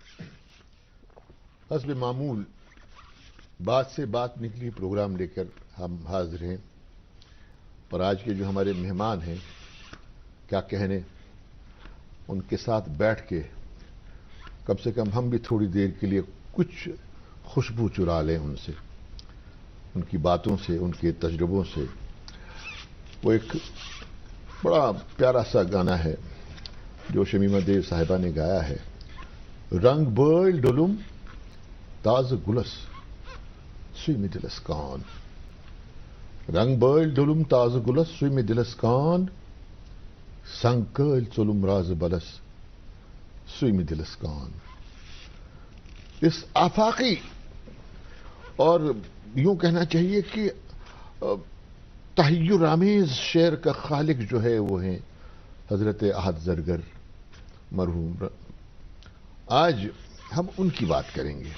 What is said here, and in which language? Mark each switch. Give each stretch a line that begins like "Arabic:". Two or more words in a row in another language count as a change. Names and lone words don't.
Urdu: حسب معمول بات سے بات نکلی پروگرام لے کر ہم حاضر ہیں اور آج کے جو ہمارے مہمان ہیں کیا کہنے ان کے ساتھ بیٹھ کے کم سے کم ہم بھی تھوڑی دیر کے لیے کچھ خوشبو چرا لیں ان سے، ان کی باتوں سے، ان کے تجربوں سے. وہ ایک بڑا پیارا سا گانا ہے جو شمیمہ دیو صاحبہ نے گایا ہے.
Kashmiri: رنگ بٲلۍ ڈولُم تازٕ گُلس سُیمہِ دِلس کان. رنگ بٲلۍ ڈولُم تازٕ گُلس سُیمہِ دِلس کان. سنگ کٲلۍ ژوٚلُم رازٕ بلس سُیمہِ دِلس کان.
Urdu: اس آفاقی اور یوں کہنا چاہیے کہ تحیر آمیز شعر کا خالق جو ہے وہ ہیں حضرت احد زرگر مرحوم. آج ہم ان کی بات کریں گے.